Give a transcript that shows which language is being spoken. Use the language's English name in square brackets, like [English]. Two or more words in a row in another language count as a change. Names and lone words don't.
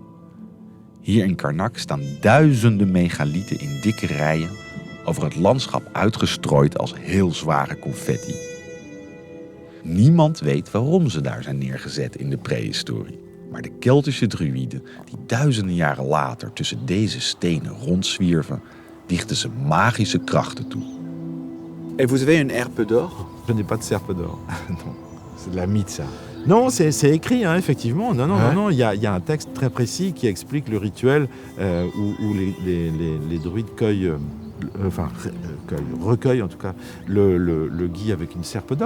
[Dutch] Hier in Karnak staan duizenden megalieten in dikke rijen over het landschap uitgestrooid als heel zware confetti. Niemand weet waarom ze daar zijn neergezet in de prehistorie. Maar de Keltische druïden, die duizenden jaren later tussen deze stenen rondzwierven, dichten ze magische krachten toe. [French] Et vous avez une herpe d'or? Je n'ai pas de serpe d'or. Non. C'est de la mythe, ça. Non, c'est écrit, effectivement. Non. Il y a un texte très précis qui explique le rituel où les druides recueillent en tout cas le gui avec une serpe d'or.